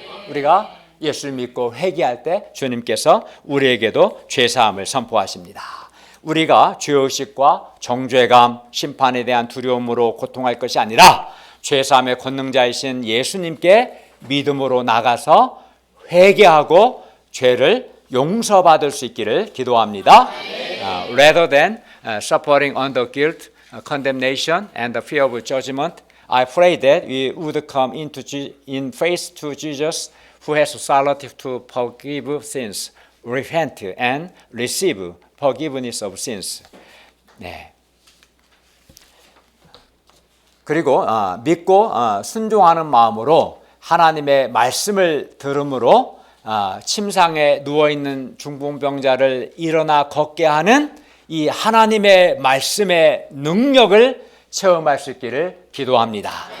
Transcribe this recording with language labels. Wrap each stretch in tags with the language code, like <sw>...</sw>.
<ko>우리가 예수를 믿고 회개할 때 주님께서 우리에게도 죄 사함을 선포하십니다. 우리가 죄의식과 정죄감, 심판에 대한 두려움으로 고통할 것이 아니라 죄사함의 권능자이신 예수님께 믿음으로 나가서 회개하고 죄를 용서받을 수 있기를 기도합니다.</ko> <en>Rather than suffering under guilt, condemnation and the fear of judgment, I pray that we would come in faith to Jesus who has authority to forgive sins, repent and receive forgiveness of sins.</en> <ko>네. 그리고 믿고 순종하는 마음으로 하나님의 말씀을 들음으로 침상에 누워있는 중풍병자를 일어나 걷게 하는 이 하나님의 말씀의 능력을 체험할 수 있기를 기도합니다.</ko>